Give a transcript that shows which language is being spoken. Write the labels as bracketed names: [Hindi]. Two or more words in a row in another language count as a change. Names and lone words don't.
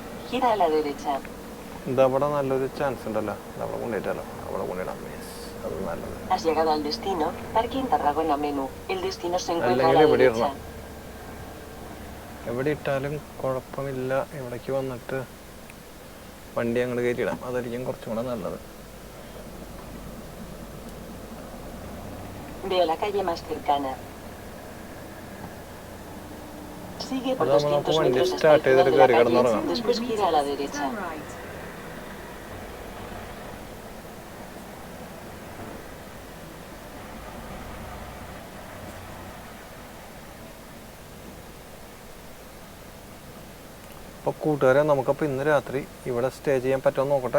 [Spanish] Gira a la derecha. [Malayalam] ഇതവിടെ നല്ലൊരു ചാൻസ് ഉണ്ടല്ലോ, അവിടെ കൊണ്ടിട്ടാലോ, അവിടെ കൊണ്ടിടാം. അത് നല്ലത്. [Spanish] Has llegado al destino, Parking Tarragona Menú. El destino se encuentra a [Malayalam] അല്ലെങ്കിൽ [Spanish] la [Malayalam] ഇവിടെ [Spanish] derecha. [Malayalam] ഇടണം. എവിടെ ഇട്ടാലും കുഴപ്പമില്ല. ഇവിടേക്ക് വന്നിട്ട് വണ്ടി അങ്ങോട്ട് കയറ്റിയിടാം, അതായിരിക്കും കുറച്ചും കൂടെ നല്ലത്. [Spanish] Veo la calle más cercana. Sigue por Vamos, 200 vamos, metros hasta el start final de la [Malayalam] ചെയ്തിട്ട് [Spanish] calle. [Malayalam] കിടന്നുറങ്ങാം. [Spanish] Después gira a la derecha. [English] Turn right. [Malayalam] അപ്പോൾ കൂട്ടുകാരെ, നമുക്കപ്പോൾ ഇന്ന് രാത്രി ഇവിടെ സ്റ്റേ ചെയ്യാൻ പറ്റുമെന്ന് നോക്കട്ടെ.